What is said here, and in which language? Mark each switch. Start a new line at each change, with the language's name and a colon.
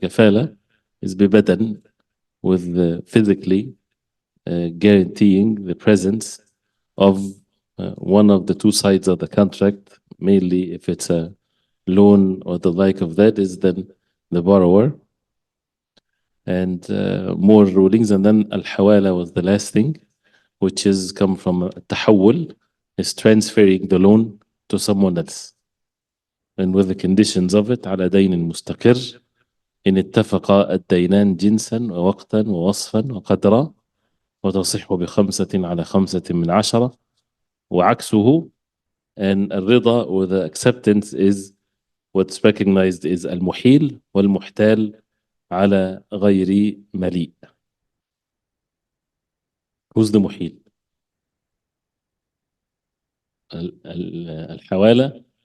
English: Al-kafala is bibadan, with physically guaranteeing the presence of one of the two sides of the contract, mainly if it's a loan or the like of that, is then the borrower. And more rulings. And then al-hawala was the last thing, which is come from tahawul, is transferring the loan to someone else. And with the conditions of it,
Arabic: على دين مستقر إن اتفق الدينان جنسا ووقتا ووصفا وقدرا وتصح بخمسة على خمسة من عشرة وعكسه.
English: And الرضا or the acceptance is what's recognized is
Arabic: المحيل والمحتال على غير مليء.
English: Who's the محيل?
Arabic: الحوالة.